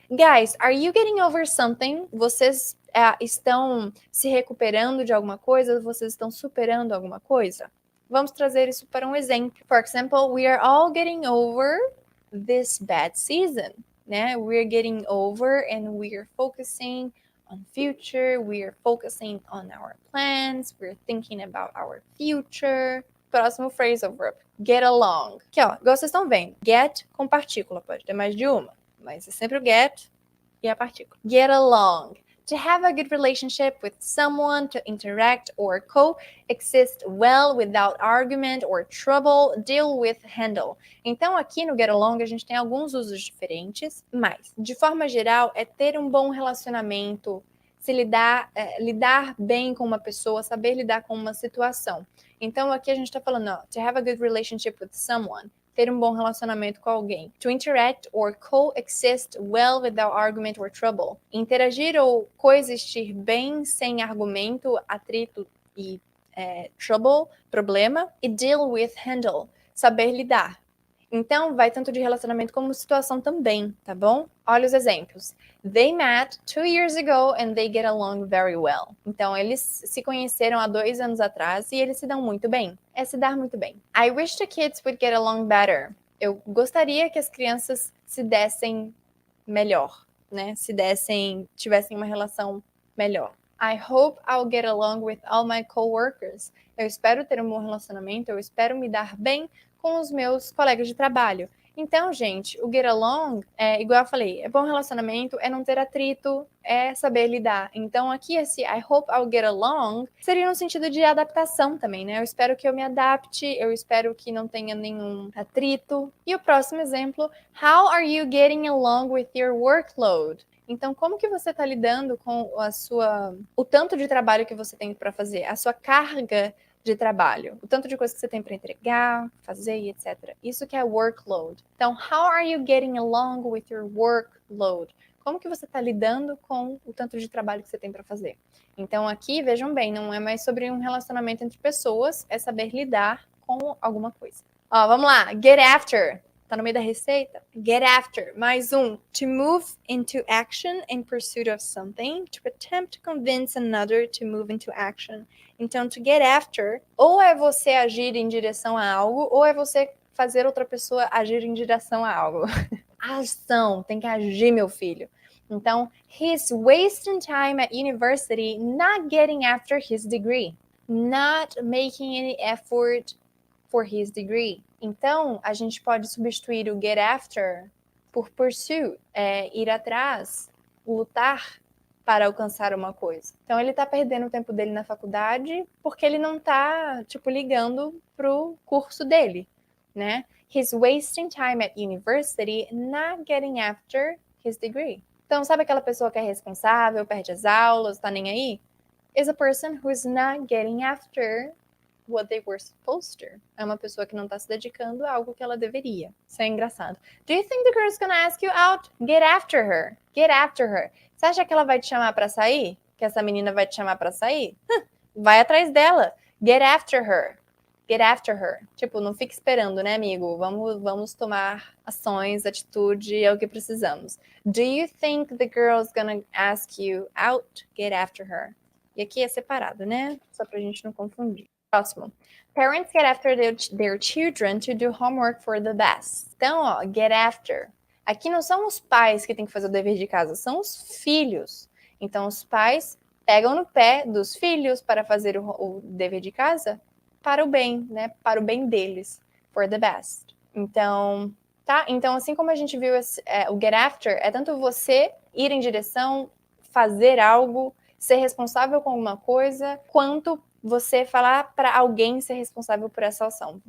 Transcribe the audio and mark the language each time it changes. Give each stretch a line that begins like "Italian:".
English: Guys, are you getting over something?
Portuguese: Vocês estão se recuperando de alguma coisa? Vocês estão superando alguma coisa? Vamos trazer isso para um exemplo.
English: For example, we are all getting over this bad season. Né? We're getting over and we're focusing on future. We're focusing on our plans. We're thinking about our future.
Portuguese: Próximo phrasal verb. Get along. Aqui, ó, igual vocês estão vendo. Get com partícula. Pode ter mais de uma. Mas é sempre o get e a partícula. Get along.
English: To have a good relationship with someone, to interact or coexist well without argument or trouble, deal with, handle.
Portuguese: Então, aqui no get along, a gente tem alguns usos diferentes, mas, de forma geral, é ter um bom relacionamento, se lidar bem com uma pessoa, saber lidar com uma situação. Então, aqui a gente está falando, ó,
English: to have a good relationship with someone,
Portuguese: ter um bom relacionamento com alguém.
English: To interact or coexist well without argument or trouble.
Portuguese: Interagir ou coexistir bem sem argumento, atrito e trouble, problema. E
English: deal with, handle,
Portuguese: saber lidar. Então, vai tanto de relacionamento como situação também, tá bom? Olha os exemplos.
English: They met 2 years ago and they get along very well.
Portuguese: Então, eles se conheceram há 2 anos atrás e eles se dão muito bem. É se dar muito bem.
English: I wish the kids would get along better.
Portuguese: Eu gostaria que as crianças se dessem melhor, né? Tivessem uma relação melhor.
English: I hope I'll get along with all my coworkers.
Portuguese: Eu espero ter um bom relacionamento, eu espero me dar bem com os meus colegas de trabalho. Então, gente, o get along, igual eu falei, é bom relacionamento, é não ter atrito, é saber lidar. Então, aqui esse
English: I hope I'll get along
Portuguese: seria no sentido de adaptação também, né? Eu espero que eu me adapte, eu espero que não tenha nenhum atrito. E o próximo exemplo,
English: how are you getting along with your workload?
Portuguese: Então, como que você está lidando com o tanto de trabalho que você tem para fazer, a sua carga de trabalho, o tanto de coisa que você tem para entregar, fazer e etc. Isso que é workload.
English: Então, how are you getting along with your workload?
Portuguese: Como que você está lidando com o tanto de trabalho que você tem para fazer? Então, aqui, vejam bem, não é mais sobre um relacionamento entre pessoas, é saber lidar com alguma coisa. Ó, vamos lá, get after. Tá no meio da receita? Get after. Mais um.
English: To move into action in pursuit of something. To attempt to convince another to move into action.
Portuguese: Então, to get after, ou é você agir em direção a algo, ou é você fazer outra pessoa agir em direção a algo. Ação. Tem que agir, meu filho.
English: Então, he's wasting time at university not getting after his degree. Not making any effort for his degree.
Portuguese: Então, a gente pode substituir o get after por pursue, ir atrás, lutar para alcançar uma coisa. Então, ele tá perdendo o tempo dele na faculdade porque ele não tá, ligando pro curso dele, né?
English: He's wasting time at university not getting after his degree.
Portuguese: Então, sabe aquela pessoa que é responsável, perde as aulas, tá nem aí?
English: Is a person who is not getting after what they were supposed to.
Portuguese: É uma pessoa que não está se dedicando a algo que ela deveria. Isso é engraçado.
English: Do you think the girl's gonna ask you out? Get after her. Get after her.
Portuguese: Você acha que ela vai te chamar para sair? Que essa menina vai te chamar para sair? Vai atrás dela.
English: Get after her. Get after her.
Portuguese: Tipo, não fique esperando, né, amigo? Vamos tomar ações, atitude, é o que precisamos.
English: Do you think the girl's gonna ask you out? Get after her.
Portuguese: E aqui é separado, né? Só pra gente não confundir. Próximo.
English: Parents get after their children to do homework for the best.
Portuguese: Então, ó, get after. Aqui não são os pais que têm que fazer o dever de casa, são os filhos. Então, os pais pegam no pé dos filhos para fazer o dever de casa para o bem, né? Para o bem deles.
English: For the best.
Portuguese: Então, tá? Então, assim como a gente viu o get after, é tanto você ir em direção, fazer algo, ser responsável com alguma coisa, quanto você falar para alguém ser responsável por essa ação.